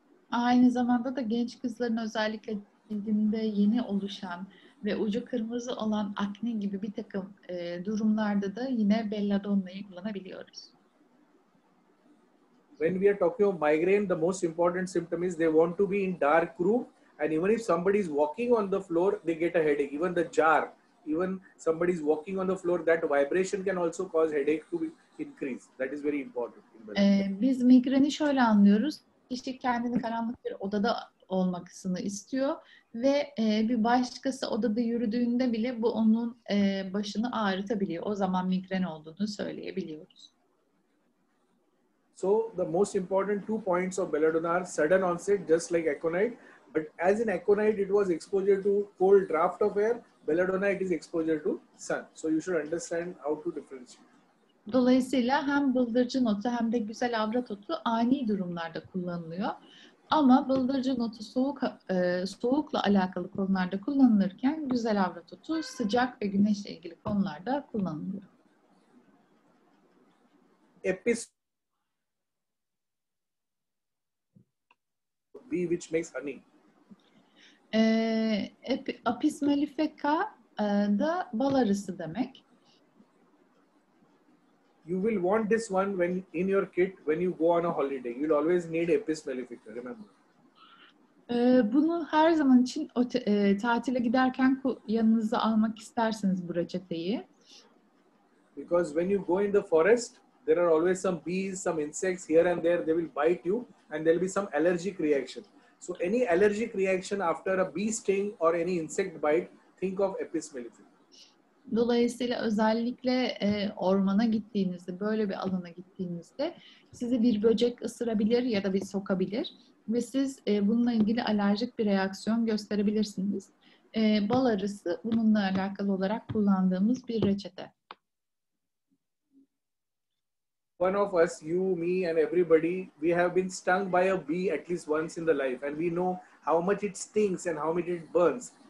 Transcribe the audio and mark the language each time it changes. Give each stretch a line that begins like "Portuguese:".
Turkish: Aynı zamanda da genç kızların özellikle cildinde yeni oluşan ve ucu kırmızı olan akne gibi bir takım durumlarda da yine belladonna'yı kullanabiliyoruz.
English: When we are talking of migraine, the most important symptom is they want to be in dark room, and even if somebody is walking on the floor, they get a headache. Even the jar, even somebody is walking on the floor, that vibration can also cause headache to increase. That is very important.
Turkish: Biz migreni şöyle anlıyoruz. Kişi kendini karanlık bir odada olmasını istiyor ve bir başkası odada yürüdüğünde bile bu onun başını ağrıtabiliyor. O zaman migren olduğunu söyleyebiliyoruz.
English: So the most important 2 points of belladonna are sudden onset, just like aconite. But as in aconite, it was exposure to cold draft of air. Belladonna, it is exposure to sun. So you should understand how to differentiate.
Turkish: Dolayısıyla hem bıldırcın otu hem de güzel avrat otu ani durumlarda kullanılıyor. Ama bıldırcın otu soğukla alakalı konularda kullanılırken güzel avrat otu sıcak ve güneşle ilgili konularda kullanılıyor.
English: Apis bee which makes honey.
Turkish: Apis mellifera da bal arısı demek.
English: You will want this one when in your kit when you go on a holiday. You'll always need Apis mellifera, remember.
Turkish: Bunu her zaman için tatile giderken yanınıza almak istersiniz bu reçeteyi.
English: Because when you go in the forest, there are always some bees, some insects here and there. They will bite you and there will be some allergic reaction. So any allergic reaction after a bee sting or any insect bite, think of Apis mellifera.
Turkish: Dolayısıyla özellikle ormana gittiğinizde, böyle bir alana gittiğinizde sizi bir böcek ısırabilir ya da bir sokabilir ve siz bununla ilgili alerjik bir reaksiyon gösterebilirsiniz. Bal arısı bununla alakalı olarak kullandığımız bir reçete.
English: One of us, you, me and everybody, we have been stung by a bee at least once in the life and we know how much it stings and how much it burns.